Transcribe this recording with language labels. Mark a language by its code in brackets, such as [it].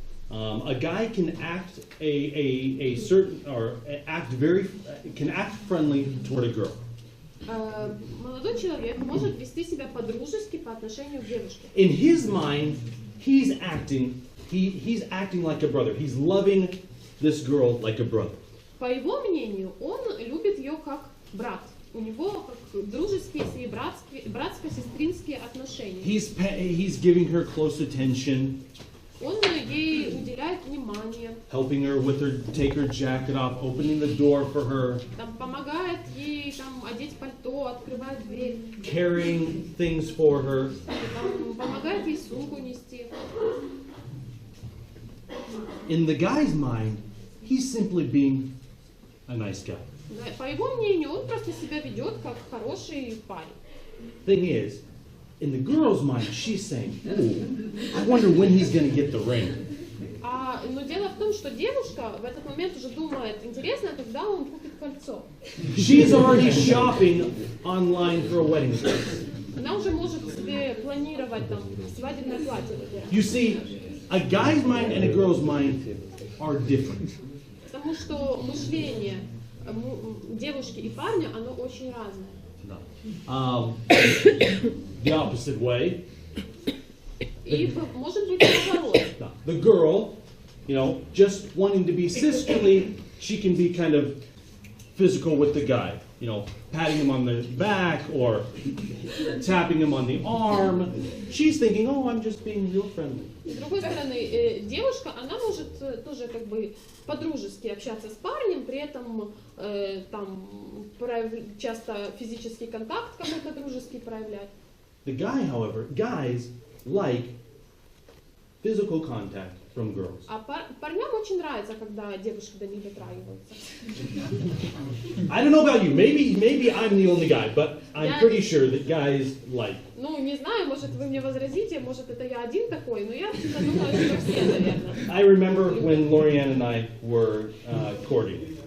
[en] A guy can act a certain, or can act friendly toward a girl. [ru] Молодой человек может вести себя по-дружески по отношению к девушке. [en] In his mind, he's acting like a brother. He's loving this girl like a brother. [ru] По его мнению, он любит ее как брат. У него как дружеские и братско-сестринские отношения. [en] He's giving her close attention. [ru] Он ей уделяет внимание. [en] Helping her take her jacket off, opening the door for her. [ru] Там помогает ей там одеть пальто, открывает дверь. [en] Carrying things for her. [ru] Там помогает ей сумку нести. [en] In the guy's mind, he's simply being a nice guy. [ru] По его мнению, он просто себя ведет как хороший парень. [en] Thing is, in the girl's mind, she's saying, "Ooh, I wonder when he's going to get the ring." [ru] Но дело в том, что девушка в этот момент уже думает, интересно, когда он купит кольцо. [en] She's already shopping online for a wedding dress. [ru] Она уже может себе планировать там свадебное платье выбирать. [en] You see, a guy's mind and a girl's mind are different. [ru] Потому что мышление девушки и парня, оно очень разное. [en] The opposite way. [ru] И может быть наоборот. [en] The girl, just wanting to be sisterly, she can be kind of physical with the guy. Patting him on the back or tapping him on the arm. She's thinking, oh, I'm just being real friendly. [ru] С другой стороны, девушка, она может тоже как бы по-дружески общаться с парнем, при этом там часто физический контакт какой-то дружеский проявлять. [en] The guy, however, guys like physical contact from girls. [ru] А парням очень нравится, когда девушки до них дотрагиваются. [en] I don't know about you. Maybe I'm the only guy, but I'm pretty sure that guys like. [ru] Ну, не знаю, может вы мне возразите, может это я один такой, но я думаю, что все, наверное. [en] I remember when Lorianne and I were courting.